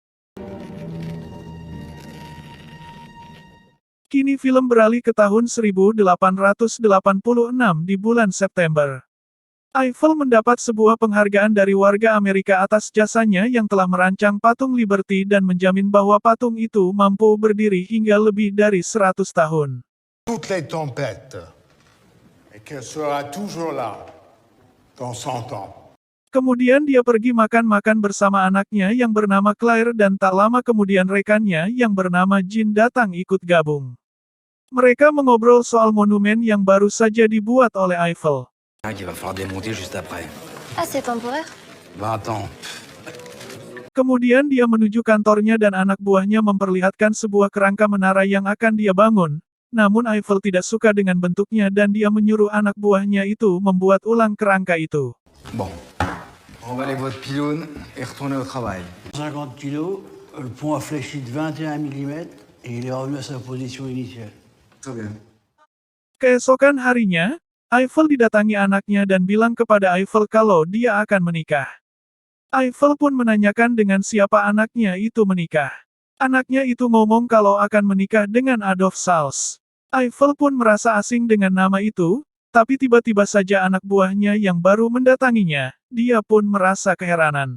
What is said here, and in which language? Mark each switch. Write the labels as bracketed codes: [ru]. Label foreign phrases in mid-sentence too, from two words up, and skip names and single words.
[id] Kini film beralih ke tahun 1886 di bulan September. Eiffel mendapat sebuah penghargaan dari warga Amerika atas jasanya yang telah merancang patung Liberty dan menjamin bahwa patung itu mampu berdiri hingga lebih dari 100 tahun. [fr] Toutes les tempêtes, et qu'elle sera toujours là, dans 100 ans. [id] Kemudian dia pergi makan-makan bersama anaknya yang bernama Claire dan tak lama kemudian rekannya yang bernama Jean datang ikut gabung. Mereka mengobrol soal monumen yang baru saja dibuat oleh Eiffel. [fr] Il va falloir démonter juste après. Ah, c'est temporaire? 20 ans. [id] Kemudian dia menuju kantornya dan anak buahnya memperlihatkan sebuah kerangka menara yang akan dia bangun. Namun Eiffel tidak suka dengan bentuknya dan dia menyuruh anak buahnya itu membuat ulang kerangka itu. [fr] Bon. Emballez votre pylône et retournez au travail. 50 kilos, le pont a fléchi de 21 mm et il est revenu à sa position initiale. Très bien. [id] Keesokan harinya, Eiffel didatangi anaknya dan bilang kepada Eiffel kalau dia akan menikah. Eiffel pun menanyakan dengan siapa anaknya itu menikah. Anaknya itu ngomong kalau akan menikah dengan Adolf Sals. Eiffel pun merasa asing dengan nama itu, tapi tiba-tiba saja anak buahnya yang baru mendatanginya, dia pun merasa keheranan.